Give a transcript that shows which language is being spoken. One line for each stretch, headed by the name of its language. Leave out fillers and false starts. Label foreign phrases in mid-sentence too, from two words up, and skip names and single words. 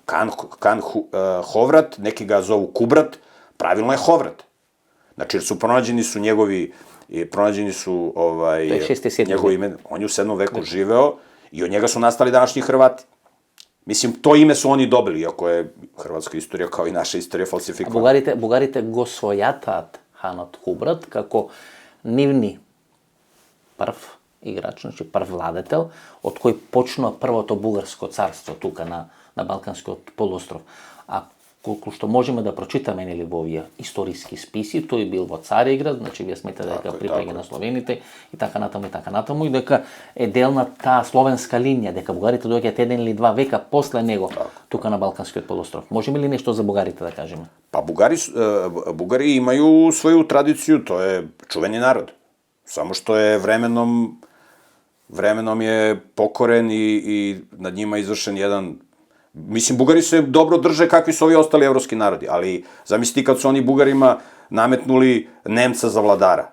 Serbian: Kan Hovrat, neki ga zovu Kubrat, pravilno je Hovrat. Znači, jer su pronađeni su njegovi njegovi ime, on je u 7. veku živeo i od njega su nastali današnji Hrvati. Mislim, to ime su oni dobili, iako je hrvatska istorija kao i naša istorija falsifikovana.
Macedonian: A Бугарите го својатаат Ханот Кубрат како нивни прв играч, значи прв владетел, од кој почнува првото бугарско царство тука на Балканскиот полуостров. А колку што можеме да прочитаме нели во овие историски списи, тој бил во Цариград, значи вие сметате дека припаѓа на словените и така натаму и дека е дел на таа словенска линија, дека бугарите доаѓаат 1 или 2 века после него тука на Балканскиот полуостров. Можеме ли нешто за бугарите да кажеме?
Serbian: Pa Bugari imaju svoju tradiciju, to je čuveni narod. Samo što je vremenom je pokoren i nad njima izvršen jedan... Mislim, Bugari se dobro drže kakvi su ovi ostali evropski narodi, ali zamisli kad su oni Bugarima nametnuli Nemca za vladara.